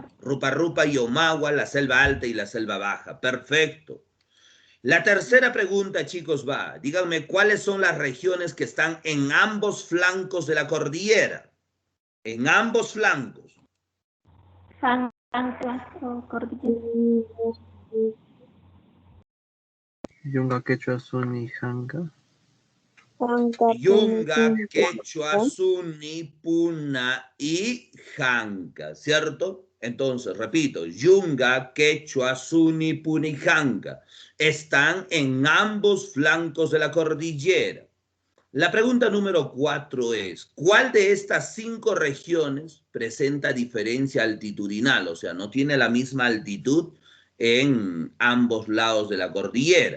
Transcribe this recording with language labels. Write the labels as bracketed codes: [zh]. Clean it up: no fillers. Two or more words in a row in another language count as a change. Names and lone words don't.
[es] Rupa Rupa y Omagua, la selva alta y la selva baja. Perfecto. La tercera pregunta, chicos, va. Díganme cuáles son las regiones que están en ambos flancos de la cordillera. En ambos flancos. Ancla o cordillera. Yunga, Quechua, Suni, Janca. Yunga, Quechua, Suni, Puna y Janca, ¿cierto? Entonces, repito, Yunga, Quechua, Suni, Puna y Janca están en ambos flancos de la cordillera. La pregunta número 4 es, ¿cuál de estas 5 regiones presenta diferencia altitudinal? O sea, no tiene la misma altitud en ambos lados de la cordillera.